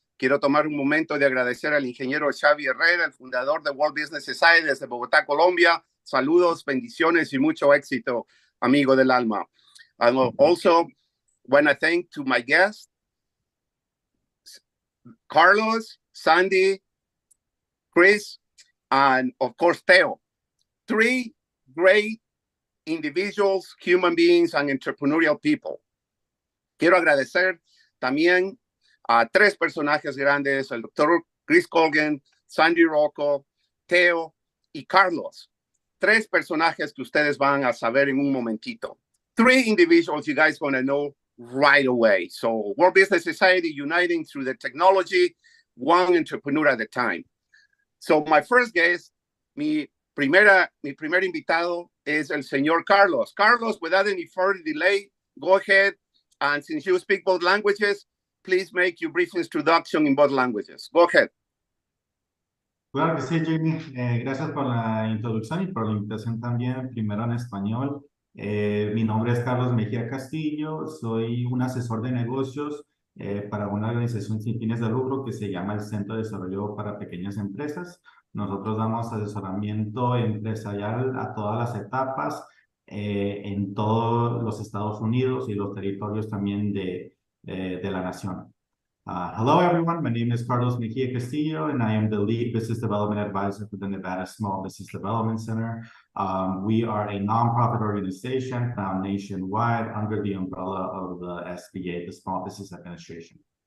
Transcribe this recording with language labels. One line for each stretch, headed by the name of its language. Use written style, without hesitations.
Spanish: Quiero tomar un momento de agradecer al ingeniero Xavi Herrera, el fundador de World Business Society desde Bogotá, Colombia. Saludos, bendiciones y mucho éxito, amigo del alma.
English: I also want to thank to my guests, Carlos, Sandy, Chris, and of course, Theo. Three great individuals, human beings, and entrepreneurial people.
Spanish: Quiero agradecer también a tres personajes grandes, el doctor Chris Colgan, Sandy Rocco, Theo y Carlos. Tres personajes que ustedes van a saber en un momentito.
English: Three individuals you guys going to know right away. So World Business Society uniting through the technology, one entrepreneur at a time. So my first guest,
Spanish: mi primer invitado es el señor Carlos.
English: Carlos, without any further delay, go ahead. And since you speak both languages, please make your brief introduction in both languages. Go ahead.
Spanish: Claro que sí, Jimmy. Gracias por la introducción y por la invitación también, primero en español. Mi nombre es Carlos Mejía Castillo, soy un asesor de negocios para una organización sin fines de lucro que se llama el Centro de Desarrollo para Pequeñas Empresas. Nosotros damos asesoramiento empresarial a todas las etapas en todos los Estados Unidos y los territorios también de la nación.
English: Hello, everyone. My name is Carlos Mejia Castillo, and I am the lead business development advisor for the Nevada Small Business Development Center. We are a nonprofit organization found nationwide under the umbrella of the SBA, the Small Business Administration.